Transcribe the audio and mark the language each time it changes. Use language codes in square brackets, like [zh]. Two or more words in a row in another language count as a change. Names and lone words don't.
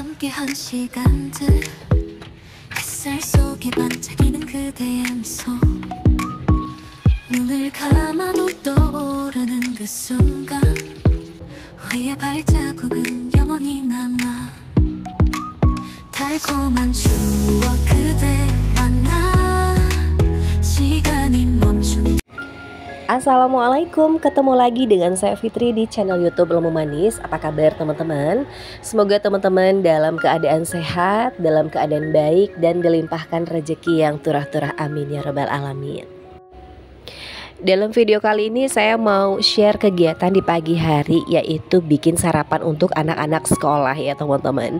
[ko] 희미한 시간들 햇살 속에 반짝이는 그대의 미소 눈을 감아도 떠오르는 그 순간 우리의 발자국은 영원히 남아 달콤한 추억 그대 만나 시간이 멈춘. [id] Assalamualaikum, ketemu lagi dengan saya Fitri di channel YouTube Ilmu Manis. Apa kabar teman-teman? Semoga teman-teman dalam keadaan sehat, dalam keadaan baik, dan dilimpahkan rezeki yang turah-turah, amin [ar] ya rabbal alamin. [id] Dalam video kali ini saya mau share kegiatan di pagi hari, yaitu bikin sarapan untuk anak-anak sekolah ya teman-teman.